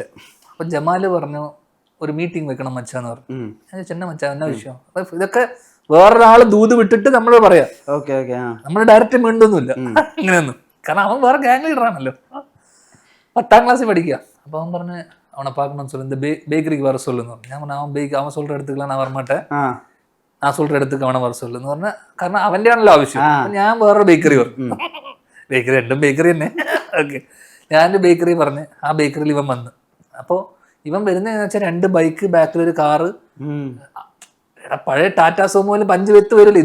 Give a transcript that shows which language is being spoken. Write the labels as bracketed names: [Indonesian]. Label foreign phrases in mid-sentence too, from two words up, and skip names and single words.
[Malayalam] അപ്പൊ ജമാല് പറഞ്ഞു, ഒരു മീറ്റിംഗ് വെക്കണം മച്ചാന്ന് പറഞ്ഞു. ഞാൻ ചെന്ന മച്ചാ എന്നാ വിഷയം? അപ്പൊ ഇതൊക്കെ വേറൊരാള് ദൂത് വിട്ടിട്ട് നമ്മൾ പറയാം. നമ്മൾ ഡയറക്റ്റ് മിണ്ടൊന്നുമില്ല ഇങ്ങനെയൊന്നും. കാരണം അവൻ വേറെ [English] gang leader [Malayalam] ആണല്ലോ. 10ാം ക്ലാസ്സിൽ പഠിക്കുക. അപ്പൊ അവൻ പറഞ്ഞ്, [Tamil] அவனை பார்க்கணும்னு சொல்லி இந்த பேக்கரிக்கு வர சொல்லுன்னு പറഞ്ഞു. [Malayalam] ഞാൻ പറഞ്ഞു, അവൻ [Tamil] சொல்ற இடத்துக்குலாம் நான் வரமாட்டேன், நான் சொல்ற இடத்துக்கு [Malayalam] അവനെ വര [Tamil] சொல்லுന്ന് പറഞ്ഞ. [Malayalam] കാരണം അവന്റെ ആണല്ലോ ആവശ്യം. ഞാൻ വേറൊരു ബേക്കറി പറഞ്ഞു. ബേക്കറി രണ്ടും ബേക്കറി തന്നെ. ഓക്കെ, ഞാനൊരു ബേക്കറി പറഞ്ഞ് ആ ബേക്കറിയിൽ ഇവൻ വന്ന്. അപ്പോൾ ഇവൻ വരുന്നതെന്ന് വെച്ചാൽ 2 ബൈക്ക്, ബാക്കിലൊരു കാറ്. പഴയ ടാറ്റാ സോമോയില് 5 വെത്ത് വരില്ല.